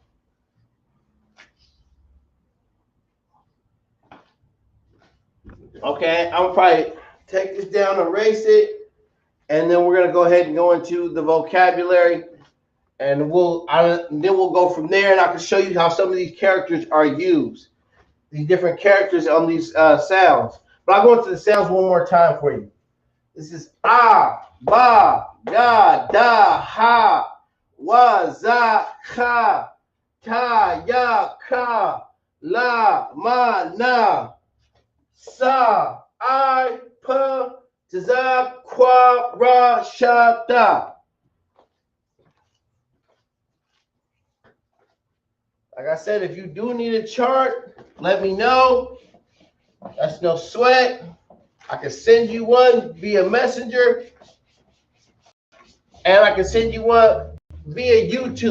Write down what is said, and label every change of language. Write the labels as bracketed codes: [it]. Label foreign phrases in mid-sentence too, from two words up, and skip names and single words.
[en] Okay, I'm probably take this down, erase it, and then we're gonna go ahead and go into the vocabulary, and then we'll go from there, and I can show you how some of these characters are used, these different characters on these sounds. But I'll go into the sounds one more time for you. [aii] This is ah, ba, ga, da, ha, wa, za, ha, ta, ya, ka, la, ma, na, sa, I, pa, za, qua, ra, sha, da. [en] Like I said, if you do need a chart, let me know. That's no sweat. I can send you one via Messenger, and I can send you one via YouTube.